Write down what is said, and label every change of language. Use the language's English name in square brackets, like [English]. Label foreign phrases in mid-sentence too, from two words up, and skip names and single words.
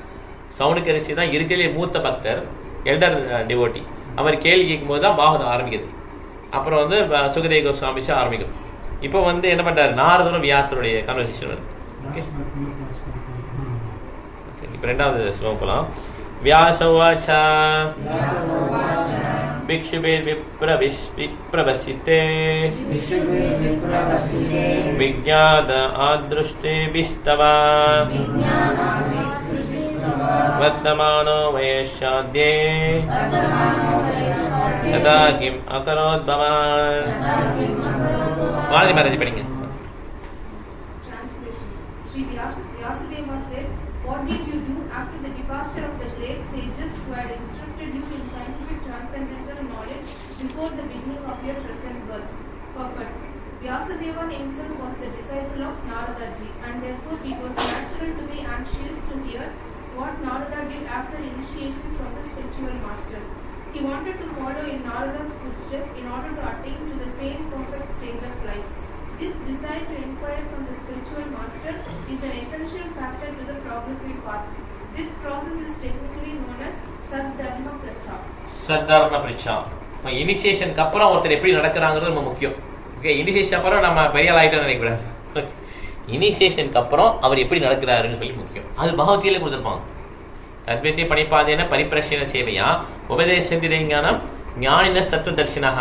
[Tamil] சௌனக ரிஷி தான் இருக்கிற மூத்த பக்தர், [English] elder devotee. [Tamil] அவர் கேள்வி கேட்கும்போது தான் பாகவதம் ஆரம்பிக்குது. அப்புறம் வந்து சுகதேவ கோஸ்வாமி ஆரம்பிக்கும். இப்போ வந்து என்ன பண்றாரு, நாரதரும் வியாசருடைய கான்வர்சேஷன் வருது. ஓகே, இப்போ 2வது ஸ்லோகம் போலாம். [Sanskrit] व्यासोवाच भिक्षुभिर्विप्रवसिते विज्ञात आदृष्टिभिस्तव वर्तमानो वयस्याद्ये तदा किम् अकरोत् भवान्. [Hindi] भारती माताजी पढ़ेंगे. [English] Sri Vyasadeva said, "What did you do after the departure of the great sages who had instructed you in scientific transcendental knowledge before the beginning of your present birth?" Purport. Vyasadeva himself was the disciple of Narada ji, and therefore it was natural to be anxious to hear what Narada did after initiation from the spiritual masters. He wanted to follow in Narada's footsteps in order to attain to the same perfect stage of life. This desire to inquire from the spiritual master is an essential factor to the progressive path. This process is technically known as [Sanskrit] Saddharma Pracha. Saddharma Pracha. [Tamil] இனிஷியேஷனுக்கு அப்புறம் ஒருத்தர் எப்படி நடக்கிறாங்கிறது ரொம்ப முக்கியம். ஓகே, இனிஷியேஷன் அப்புறம் நம்ம பெரிய ஆகிட்டோம் நினைக்கூடாது. இனிஷியேஷனுக்கு அப்புறம் அவர் எப்படி நடக்கிறாருன்னு சொல்லி முக்கியம். அது பகவத்கீதையில கொடுத்துருப்பாங்க. [Sanskrit] तद्विद्धि प्रणिपातेन परिप्रश्न सेवया उपदेशन्ति ज्ञानं ज्ञानिन तत्त्व दर्शनः.